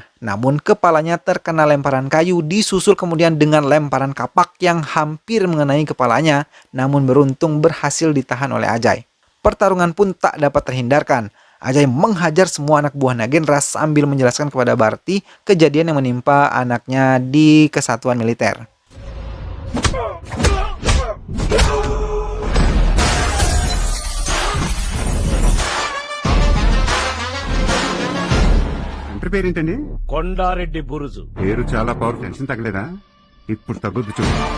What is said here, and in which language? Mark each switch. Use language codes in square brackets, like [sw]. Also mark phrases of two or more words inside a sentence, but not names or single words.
[id] Namun kepalanya terkena lemparan kayu disusul kemudian dengan lemparan kapak yang hampir mengenai kepalanya. Namun beruntung berhasil ditahan oleh Ajay. Pertarungan pun tak dapat terhindarkan. Ajay menghajar semua anak buah Nagendra sambil menjelaskan kepada Bharati kejadian yang menimpa anaknya di kesatuan militer. [te] పేరేంటండి? కొండారెడ్డి బురుజు. పేరు చాలా పవర్. టెన్షన్ తగ్గలేదా? ఇప్పుడు తగ్గుద్దు చూడు.